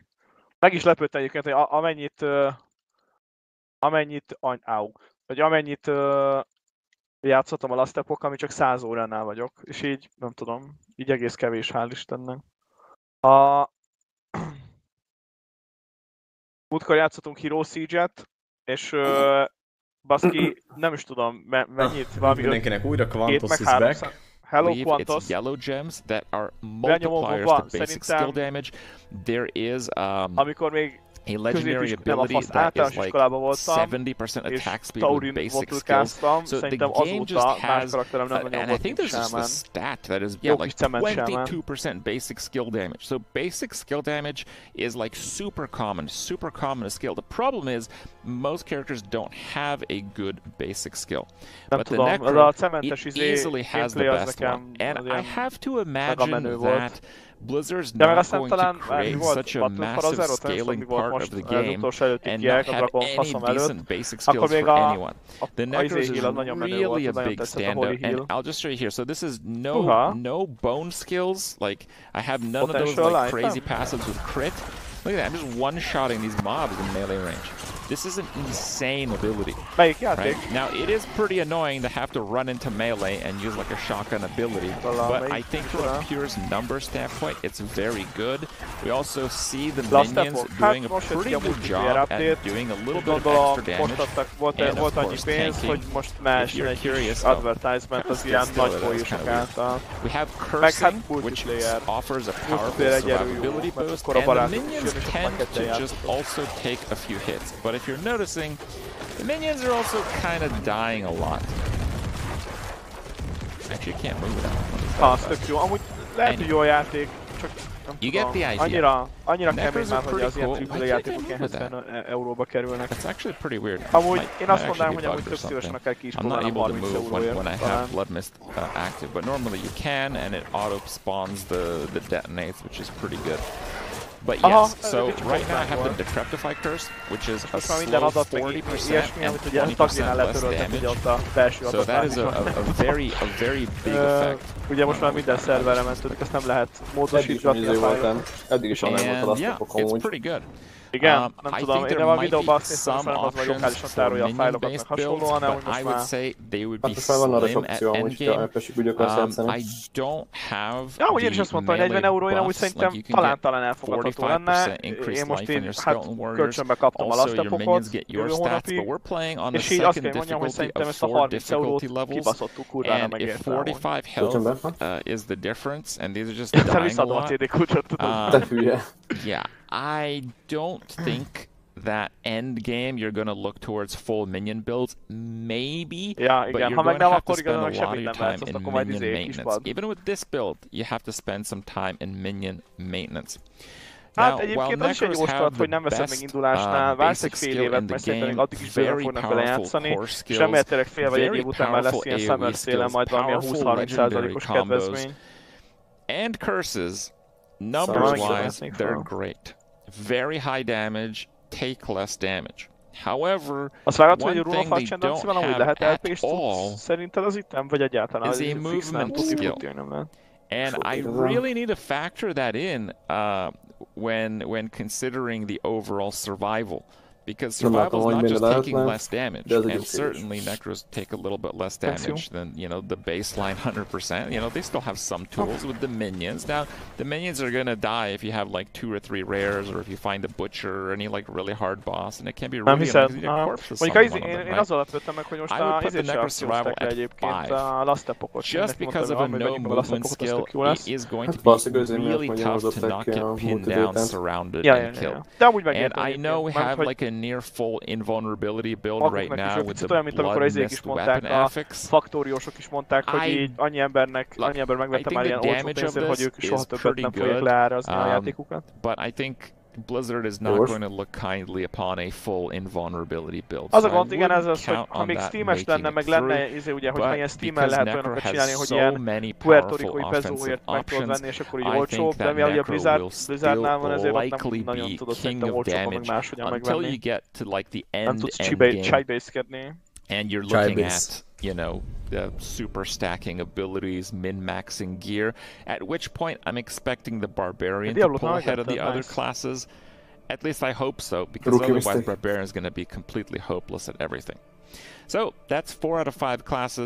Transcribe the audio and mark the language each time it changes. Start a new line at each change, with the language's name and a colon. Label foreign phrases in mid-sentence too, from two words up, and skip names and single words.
Hungarian: Meg is lepődtem egyébként, hogy amennyit játszottam a Last Epoch, ami csak 100 óránál vagyok, és így, nem tudom, így egész kevés, hál' Istennek. Múltkor játszottunk Hero Siege-et, és baszki, nem is tudom mennyit, valami mindenkinek újra Quantos
English: is back. Hello, It's Quantos. yellow gems that are multipliers to basic skill damage. There is
Hungarian: amikor még
English: a legendary
Hungarian: nem a
English: ability
Hungarian: fasz
English: that
Hungarian: általános
English: is like
Hungarian: iskolában voltam, 70% és
English: attack speed with Taurin basic skills.
Hungarian: motorkáztam,
English: So the
Hungarian: szerintem
English: game just
Hungarian: azóta más
English: has,
Hungarian: karakterem nem nagyon
English: and I
Hungarian: volt,
English: think
Hungarian: mint
English: there's just a Shaman. stat that is,
Hungarian: Jó
English: yeah,
Hungarian: kis
English: like
Hungarian: cement Shaman.
English: 22% basic skill damage. So basic skill damage is like super common to skill. The problem is most characters don't have a good basic skill.
Hungarian: Nem
English: But
Hungarian: tudom,
English: the
Hungarian: az
English: Necro,
Hungarian: a cementes
English: it easily has the
Hungarian: gameplay az
English: best
Hungarian: nekem
English: one. And
Hungarian: az
English: I
Hungarian: ilyen
English: have to imagine
Hungarian: megamenő volt.
English: that Blizzard's
Hungarian: De meg
English: not
Hungarian: aztán
English: going to
Hungarian: talán
English: create
Hungarian: volt
English: such a
Hungarian: Battle for
English: massive
Hungarian: Azeroth, nem tudom,
English: scaling
Hungarian: mi volt
English: part of
Hungarian: most
English: the
Hungarian: az
English: game
Hungarian: utolsó előtti
English: and
Hungarian: kiek,
English: not
Hungarian: a
English: have
Hungarian: Dragon
English: any
Hungarian: faszom előtt.
English: decent basic
Hungarian: Akkor
English: skills
Hungarian: még
English: for anyone. The
Hungarian: a
English: Necros is
Hungarian: heal az nagyon menő
English: really a
Hungarian: volt, nagyon
English: big
Hungarian: tetszett a Holy
English: standout, and
Hungarian: Heal.
English: I'll just show you here. So this is
Hungarian: Uha.
English: no bone skills. Like I have none of those Potential like item. crazy passives with crit. Look at that! I'm just one-shotting these mobs in melee range. This is an insane ability.
Hungarian: Melyik játék?
English: Right? Now, it is pretty annoying to have to run into melee and use like a shotgun ability, but I think from a pure number standpoint, it's very good. We also see the minions doing a pretty good job at doing a little bit of extra damage, and of course tanking. If you're curious,
Hungarian: advertisement az ilyen nagy folyosok által.
English: we have cursing, which offers a powerful survivability boost, and the minions tend to just also take a few hits. But if you're noticing, the minions are also kind of dying a lot. Actually, you can't move without.
Hungarian: Az tök jó. Amúgy lehet, hogy jó a játék, csak
English: You get the idea.
Hungarian: Annyira kemény már, hogy az ilyen AAA játékok ilyen 70 euróba kerülnek.
English: That's actually pretty weird.
Hungarian: Amúgy én azt mondanám, hogy amúgy tök szívesen akár ki is
English: I'm not
Hungarian: próbálom
English: able to
Hungarian: 30
English: move
Hungarian: euróért.
English: when I have Blood Mist active, but normally you can, and it auto spawns the detonates, which is pretty good. But yes, so right now I have the Decrepify Curse, which is a slow 40% and 20% less damage. So that is a very big effect.
Hungarian: Ugye most már minden szerverre mentődik, ezt nem lehet módosítani a fájlot. Eddig is online volt a laptopok amúgy.
English: It's pretty good.
Hungarian: Igen, nem tudom, én a videóban azt néztem, hogy az vagy lokálisan tárolja a fájlokat, meg hasonlóan, de most már... Hát van arra opció, hogy FPS-ig úgy akarsz játszani. Ja, úgy én is azt mondtam, hogy 40 euró, én amúgy szerintem talán elfogadható lenne. Én most kölcsönbe kaptam a laptopokot jövő hónapig, és így azt kell mondjam, hogy szerintem ezt a 30 eurót kibaszottuk kurvára megérte.
English: 45 health is the difference, and these are just dying a
Hungarian: visszadom a
English: lot.
Hungarian: CD kulcsot, tudod. Te hülye.
English: Yeah, I don't think that end game you're gonna look towards full minion builds, maybe, but you're going to have to spend a lot of your time in minion maintenance. Even with this build, you have to spend some time in minion maintenance.
Hungarian: Hát egyébként az is egy jóslat, hogy nem veszed meg indulásnál, vársz egy fél évet, mert szerintem még addig is bőven fognak vele játszani, és remélhetőleg fél vagy egy év után már lesz ilyen
English: summer sale-en
Hungarian: majd valamilyen 20-30%-os kedvezmény.
English: And curses, numbers-wise, they're great. Very high damage, take less damage. However, one thing they don't have at all
Hungarian: szerinted az itt nem, vagy egyáltalán
English: is a movement skill. And I really need to factor that in when considering the overall survival. Because survival is not just taking less damage, and certainly Necros take a little bit less damage than, you know, the baseline 100%. You know, they still have some tools with the minions. Now, the minions are gonna die if you have like 2 or 3 rares, or if you find a butcher or any like really hard boss, and it can be really annoying because you need a corpse to summon one of them, right?
Hungarian: Én azzal lepődtem meg, hogy most a
English: Necros survival at 5. Just because of a no movement skill, it is going to be really tough to not get pinned down, surrounded, and killed. And I know we have like a near full invulnerability build right now with the blood mist weapon affix.
Hungarian: Faktóriósok is mondták, hogy így annyi ember megvette már ilyen olcsó pénzért, hogy ők soha többet nem fogják leárazni a játékukat.
English: But I think Blizzard is not going to look kindly upon a full invulnerability build.
Hungarian: Az a gond, igen, ez az, hogy ha még Steam-es lenne, meg lenne, ugye, hogyha ilyen Steam-en lehet olyanokat csinálni, hogy ilyen Puerto Ricoi pezóért meg tudod venni, és akkor így olcsóbb, de mivel ugye Blizzardnál van, ezért ott nem nagyon tudod szerintem olcsóbb, meg máshogyan megvenni. Nem tudsz chai-baskedni.
English: And you're looking at, you know, the super stacking abilities, min-maxing gear, at which point I'm expecting the Barbarian to pull ahead of the other classes. At least I hope so, because otherwise Barbarian is going to be completely hopeless at everything. So that's 4 out of 5 classes.